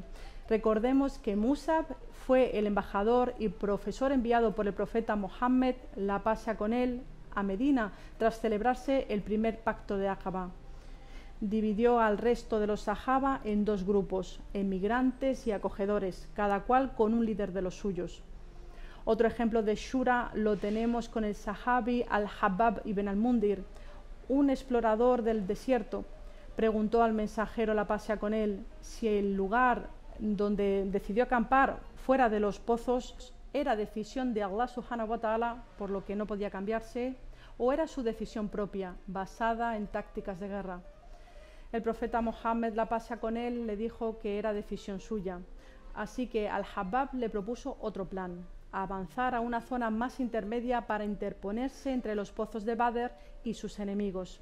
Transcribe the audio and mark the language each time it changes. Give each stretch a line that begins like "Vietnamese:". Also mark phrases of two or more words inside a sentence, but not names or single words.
Spanish: Recordemos que Musab fue el embajador y profesor enviado por el profeta Mohammed, la paz sea con él, a Medina, tras celebrarse el primer pacto de Aqaba. Dividió al resto de los sahaba en 2 grupos, emigrantes y acogedores, cada cual con un líder de los suyos. Otro ejemplo de shura lo tenemos con el sahabi al-Habbab ibn al-Mundir, un explorador del desierto. Preguntó al mensajero, la paz sea con él, si el lugar donde decidió acampar fuera de los pozos era decisión de Allah
Arabic: سبحانه وتعالى,
Spanish: por lo que no podía cambiarse, o era su decisión propia, basada en tácticas de guerra. El profeta Mohammed, la paz sea con él, le dijo que era decisión suya. Así que al-Habbab le propuso otro plan: avanzar a una zona más intermedia para interponerse entre los pozos de Badr y sus enemigos.